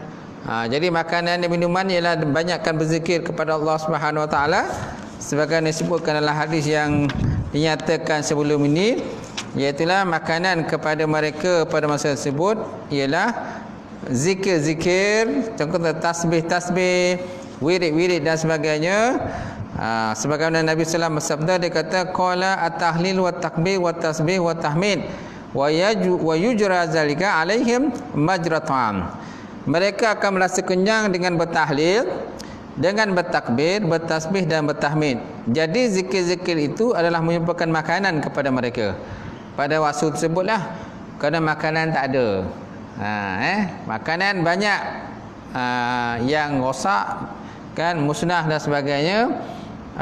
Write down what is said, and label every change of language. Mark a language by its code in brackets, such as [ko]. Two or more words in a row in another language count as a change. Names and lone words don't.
[ms] Jadi makanan dan minuman ialah banyakkan berzikir kepada Allah [ar] سبحانه وتعالى, [ms] sebagaimana disebutkan dalam hadis yang dinyatakan sebelum ini, iaitulah makanan kepada mereka pada masa tersebut ialah zikir-zikir, contohnya tasbih-tasbih, wirid-wirid dan sebagainya. Sebagaimana Nabi [ar] صلى الله عليه وسلم [ms] bersabda, dia kata [ar] قال التهليل والتكبير والتسبيح والتحميد ويجري ذلك عليهم مجراهم. [ms] Mereka akan merasa kenyang dengan bertahlil, dengan bertakbir, bertasbih dan bertahmid. Jadi zikir-zikir itu adalah merupakan makanan kepada mereka pada waktu tersebutlah, kerana makanan tak ada. Makanan banyak yang rosak kan, musnah dan sebagainya.